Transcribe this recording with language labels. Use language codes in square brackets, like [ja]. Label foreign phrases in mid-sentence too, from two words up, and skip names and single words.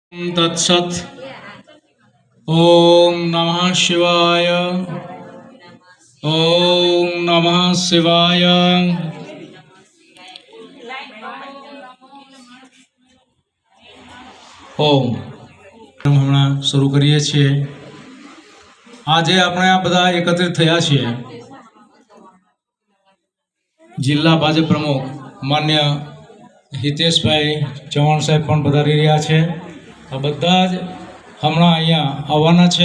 [sa] तत्सत। ओम नमः शिवाय। ओम नमः शिवाय। [gu] ओम हमણાં શરૂ કરીએ છીએ। આજે આપણે આ બધા એકત્રિત થયા છીએ। જિલ્લા ભાજપ પ્રમુખ માન્ય હિતેશભાઈ ચૌહાણ સાહેબ પણ પધારી રહ્યા છે। આ બધા જ હમણાં અહીંયા આવવાના છે।